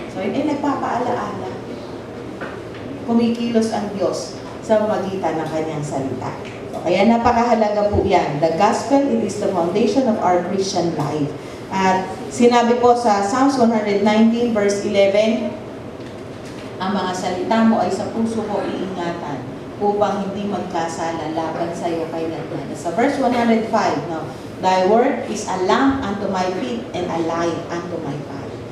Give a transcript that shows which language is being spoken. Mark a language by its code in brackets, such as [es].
[tl] So, yun ay nagpapaalaala. Kumikilos ang Diyos sa magitan ng kanyang salita. So, kaya napakahalaga po yan. [en] The gospel, it is the foundation of our Christian life. [tl] At sinabi po sa Psalms 119 verse 11, ang mga salita mo ay sa puso ko iingatan upang hindi magkasala laban sa iyo kailanman. Sa verse 105, [en] Thy word is a lamp unto my feet and a light unto my path.